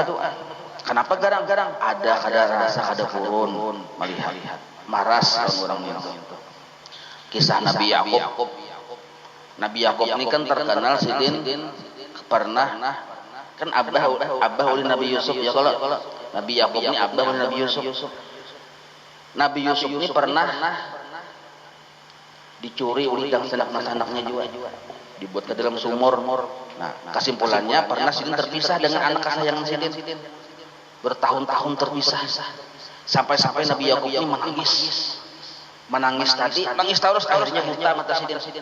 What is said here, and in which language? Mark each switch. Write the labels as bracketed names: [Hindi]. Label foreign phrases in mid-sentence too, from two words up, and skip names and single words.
[Banjar] Kenapa garang-garang? Ada rasa kada purun melihat maras orang itu. Kisah Nabi Yakub. Nabi Yakub ini kan terkenal sidin pernah kan abah oleh Nabi Yusuf ya kalau Nabi Yakub ini abah oleh Nabi Yusuf. [Indonesian] Nabi Yusuf ini pernah dicuri oleh sanak-sanaknya juga. Dibuat ke dalam sumur. [Banjar] Nah, kesimpulannya pernah sidin terpisah dengan anak kesayangan sidin. [Indonesian] Bertahun-tahun terpisah. Sampai Nabi Yakub ini menangis tadi, nangis terus akhirnya buta mata sidin.